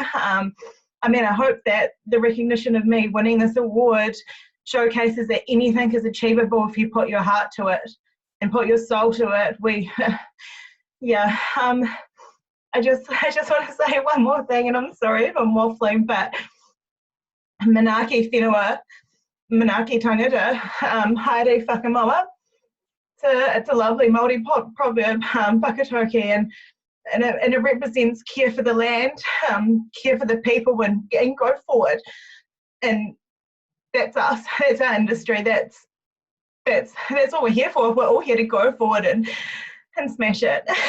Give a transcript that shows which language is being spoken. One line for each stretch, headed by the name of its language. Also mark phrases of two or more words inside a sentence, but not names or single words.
English: I mean, I hope that the recognition of me winning this award showcases that anything is achievable if you put your heart to it and put your soul to it. I just want to say one more thing, and I'm sorry if I'm waffling, but
Māori: Manaaki whenua, Manaaki tangata, haere whakamoa.
English: It's a lovely Māori proverb, whakatauki, and it represents care for the land, care for the people, and go forward. And that's us. That's our industry. That's what we're here for. We're all here to go forward and smash it.